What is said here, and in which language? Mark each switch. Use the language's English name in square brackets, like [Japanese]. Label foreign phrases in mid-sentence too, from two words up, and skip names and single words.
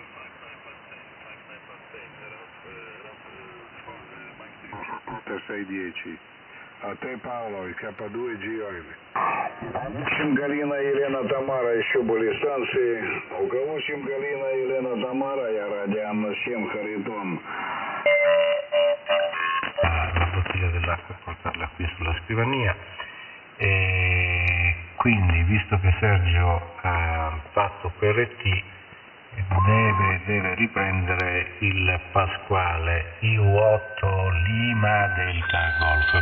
[Russian] 610. А ты, Павлов, КП2 GM. Галина, Елена, Тамара, еще были станции. У кого Галина, Елена, Тамара, я радиам 7 Харитон. [Italian] La bottiglia dell'acqua e portarla qui sulla scrivania. E quindi, visto che Sergio ha fatto QRT, deve riprendere il Pasquale IU8 [English] Lima Delta Golf.